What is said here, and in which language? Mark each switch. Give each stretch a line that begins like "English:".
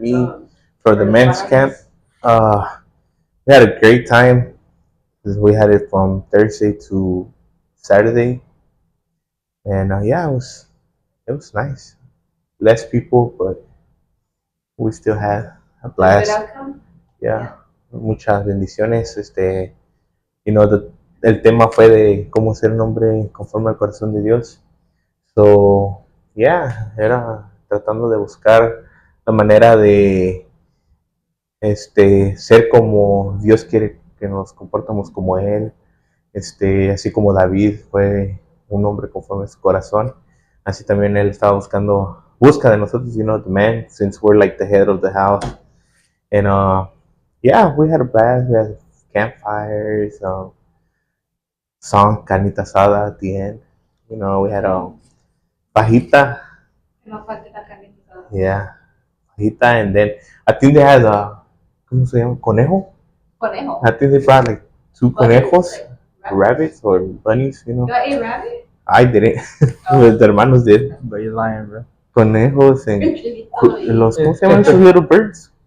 English: me for the men's camp. We had a great time. We had it from Thursday to Saturday, and yeah, it was nice. Less people, but we still had a Good blast. outcome.
Spanish: Yeah, muchas bendiciones. El tema fue de cómo ser un hombre conforme al corazón de Dios. So, yeah, era tratando de buscar la manera de ser como Dios quiere que nos comportamos como Él. Así como David fue un hombre conforme a su corazón, así también Él estaba busca de nosotros,
English: the man, since we're like the head of the house. And yeah, we had a blast. We had campfires, song carnita asada at the end. We had fajita.
Spanish: No falte la carnita.
English: Yeah, fajita, and then I think they had
Spanish: ¿cómo se llama?
English: Conejo. I think they brought like two conejos, rabbits or bunnies. You got a rabbit? I didn't.
Spanish: Los hermanos
English: did. But you're lying, bro.
Spanish: Conejos and ¿cómo se llaman esos
English: little birds?